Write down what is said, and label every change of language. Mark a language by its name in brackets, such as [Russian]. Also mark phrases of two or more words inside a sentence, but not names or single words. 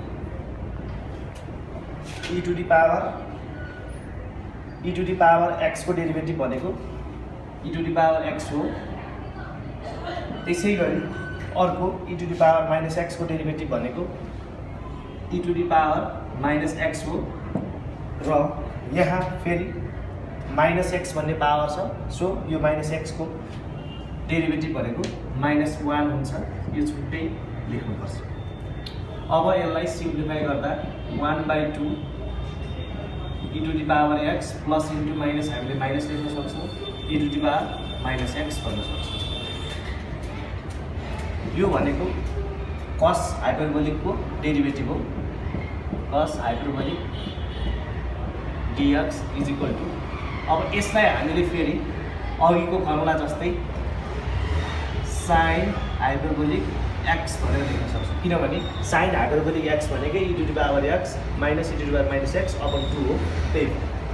[English] e to the power x [Nepali] को डेरिभेटिभ भनेको [English] e to the power x [Nepali] हो, त्यसै गरी अर्को [English] e to the power minus x [Nepali] को डेरिभेटिभ भनेको [English] e to the power minus x [Nepali] हो, र यहाँ फेरि [English] minus x [Nepali] भन्ने पावर छ, सो यो [English] minus x [Nepali] को डेरिभेटिभ भनेको -1 हुन्छ, यो छुट्टै लेख्नुपर्छ। अब यसलाई सिम्प्लिफाई गर्दा [English] 1/2 e to the power x plus into minus [Nepali] हामीले माइनस लेख्न सक्छौँ, [English] e to the power minus x [Nepali] भन्न सक्छौँ। यो भनेको [English] cos hyperbolic [Nepali] को डेरिभेटिभ हो, [English] cos hyperbolic dx is equal to [Nepali] अब यसलाई हामीले फेरि अघिको फर्मुला जस्तै [English] sin hyperbolic x [Nepali] भनेर लेख्न सक्छौँ किनभने [English] sin hyperbolic x [Nepali] भनेकै [English] e to the power x minus e to the power minus x upon 2 [Nepali] हो त्यही हो।